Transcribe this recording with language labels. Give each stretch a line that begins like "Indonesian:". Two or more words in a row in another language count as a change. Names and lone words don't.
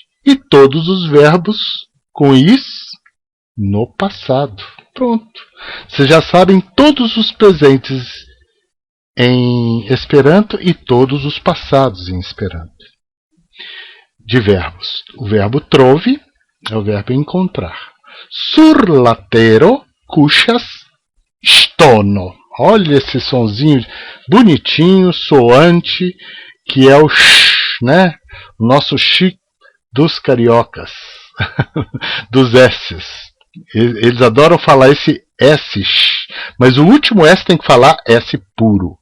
Portuguese: E todos os verbos com is no passado. Pronto. Vocês já sabem todos os presentes em Esperanto e todos os passados em Esperanto. De verbos. O verbo trovi é o verbo encontrar.
Esperanto: Sur latero kuŝas ŝtono.
Portuguese: Olha esse sonzinho bonitinho, soante, que é o sh, né? O nosso sh dos cariocas, dos S's. Eles adoram falar esse S, mas o último S tem que falar S puro.